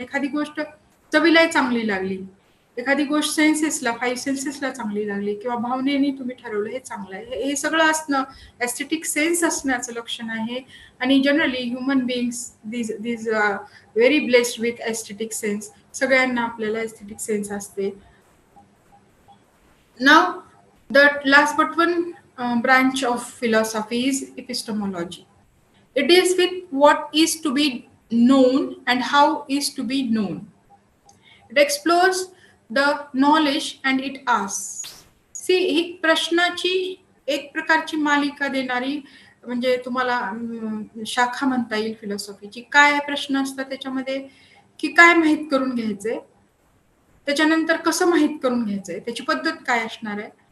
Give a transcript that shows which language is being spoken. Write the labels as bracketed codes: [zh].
[mr] एखादी गोष्ट चवीला चांगली लागली, एखादी गोष्ट सेन्सेसला, 5 सेन्सेसला चांगली लागली, किंवा भावनेने तुम्ही ठरवलं हे चांगलं आहे, हे सगळं असणं एस्थेटिक सेन्स असण्याचं लक्षण आहे. [en] आणि generally human beings these very blessed with aesthetic sense. [mr] सगळ्यांना आपल्याला एस्थेटिक सेन्स असते. [en] Now, the last but one branch of philosophy is epistemology. It deals with what is to be known and how is to be known. It explores the knowledge and it asks. [mr] See, ही प्रश्नाची एक प्रकारची मालिका देणारी, म्हणजे तुम्हाला शाखा म्हणता येईल फिलॉसॉफीची. काय प्रश्न असतात त्याच्यामध्ये, की काय माहित करून घ्यायचंय, त्याच्यानंतर कसं माहित करून घ्यायचंय, त्याची पद्धत काय असणार आहे.